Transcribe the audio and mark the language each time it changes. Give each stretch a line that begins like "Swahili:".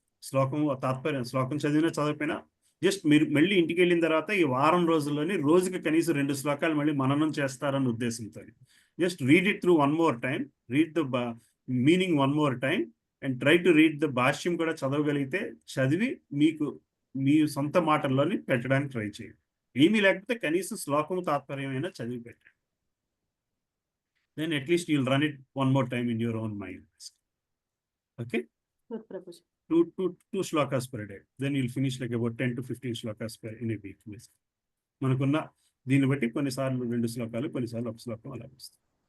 Telugu: శ్లోకం చదివినా చదవకపోయినా జస్ట్ మీరు మళ్ళీ ఇంటికి వెళ్ళిన తర్వాత ఈ వారం రోజుల్లోని రోజుకి కనీసం 2 శ్లోకాలు మళ్ళీ మననం చేస్తారన్న ఉద్దేశంతో
English: just read it through one more time, read the
Telugu: meaning one more time, and try to read the భాష్యం కూడా చదవగలిగితే చదివి మీకు మీ సొంత మాటల్లోని పెట్టడానికి ట్రై చేయండి. ఏమీ లేకపోతే కనీసం శ్లోకం తాత్పర్యమైనా చదివి పెట్టండి.
English: Then at least you'll run it one more time in your own mind. Okay? Two shlokas per day. Then you'll finish like about 10 to 15 shlokas per in a week.
Telugu: మనకున్న దీన్ని బట్టి కొన్నిసార్లు 2 శ్లోకాలు, కొన్నిసార్లు 1 శ్లోకం అలా వస్తుంది.